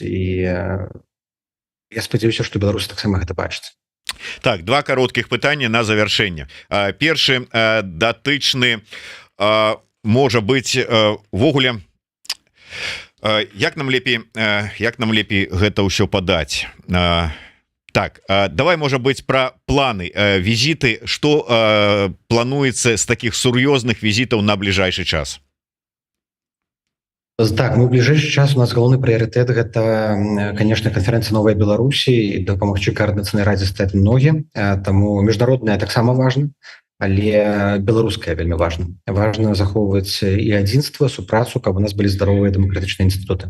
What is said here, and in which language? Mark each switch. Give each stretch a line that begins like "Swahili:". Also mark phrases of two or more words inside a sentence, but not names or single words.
Belarusian: І я спадзяюся, што беларусы таксама гэта бачаць. Так, два кароткіх пытання на завяршэнне. Першы датычны, можа быць, увогуле, як нам лепей гэта ўсё падаць?
Russian: Так, давай, может быть, про планы, визиты. Что плануется с таких сур'ёзных визитов на ближайший час?
Belarusian: Так, ну,
Russian: в ближайший час
Belarusian: у нас галоўны прыярытэт — гэта, конечно, канферэнцыя «Новая Беларусі», і дапамагчы каардынацыйнай радзе стаць ногі. Таму міжнародная таксама важна, але беларуская вельмі важна. Важна захоўваць і адзінства, супрацу, каб у нас былі здаровыя дэмакратычныя інстытуты.